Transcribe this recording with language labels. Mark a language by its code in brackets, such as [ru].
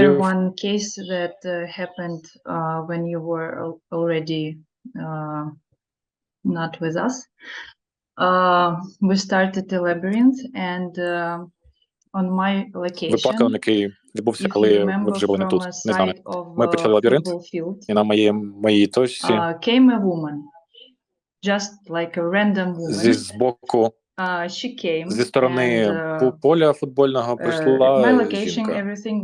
[en] I wanted to share one case that happened when you were already not with us. We started the labyrinth, and on my location, [uk] Випадок, який відбувся, коли ви вже були не тут, не з нами. Ми почали лабіринт, і на моїй точці [en] came a woman, just like a random woman. [uk] З боку, зі сторони поля футбольного прийшла жінка.